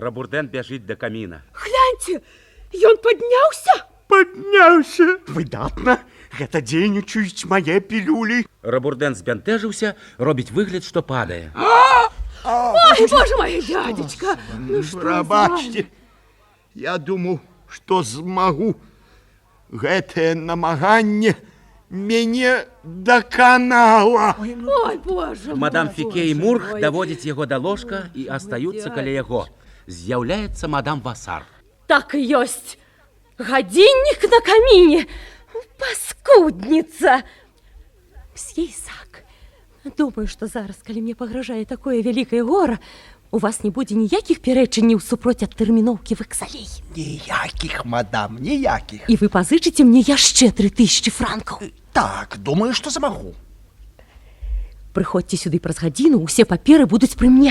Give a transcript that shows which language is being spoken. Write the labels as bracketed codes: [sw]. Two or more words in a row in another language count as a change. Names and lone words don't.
[be] Рабурдэн бяжыць да каміна. Гляньте, ён подняўся. падняўся. Выдатна. Гэта дзейнічаюць мае пілюлі. Рабурдэн збянтэжыўся, робіць выгляд, што падае. [ru] Ой, боже мой, дядечка. Ну что [be] Прабачце. Я думаю, што змагу. Гэтае намаганне мяне даканала. [ru] Ой, боже мой. [be] Мадам Фіке і Мурх даводзяць яго да ложка і астаюцца каля яго. З'яўляецца мадам Васар. [ru] Так и есть. Годинник на камине. Паскудница. [be] Мсье Ісак, [ru] думаю, что [be] зараз, калі мне пагражае такое великое гора, у вас не будзе ніякіх пярэчанняў супроць адтэрміноўкі вэксалей. Ніякіх, мадам, ніякіх. І вы пазычыце мне яшчэ 3000 франкаў. Так, думаю, што замагу. Прыходзьце сюды праз гадзіну, усе паперы будуць пры мне.